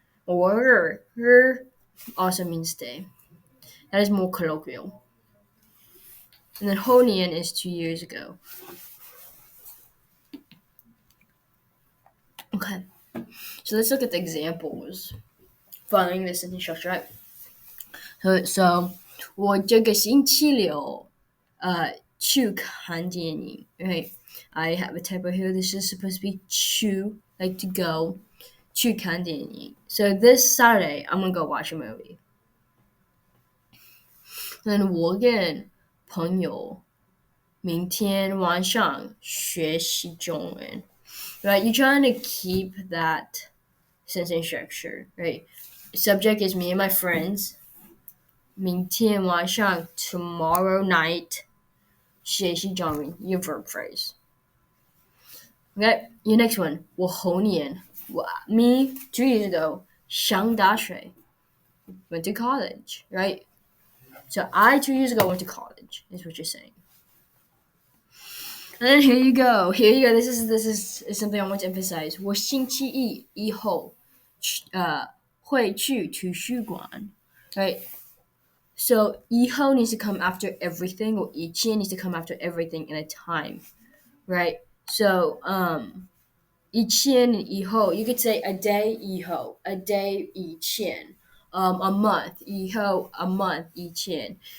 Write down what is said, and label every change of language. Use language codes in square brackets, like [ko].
[en] Or also means day. That is more colloquial. And then 后年 is 2 years ago. Okay. So let's look at the examples following this sentence structure, right? [zh] So 我这个星期六去看电影, right? [en] I have a typo here. This is supposed to be 去, like to go. [zh] 去看电影. [en] So this Saturday, I'm gonna go watch a movie. [zh] Then 我跟朋友明天晚上学习中文. [en] Right? You're trying to keep that sentence structure, right? Subject is me and my friends. [zh] 明天晚上 [en] tomorrow night [zh] 学习中文 [en] your verb phrase. Okay, your next one. [zh] 我后年 [en] me 2 years ago [zh] 上大学 [en] went to college, right? So I 2 years ago went to college, is what you're saying. And then here you go. This is something I want to emphasize. [zh] 我星期一以后会去图书馆, right? [en] So 以后 needs to come after everything, or 以前 needs to come after everything in a time, right? So 以前以后 you could say a day 以后, a day 以前, a month 以后, a month 以前.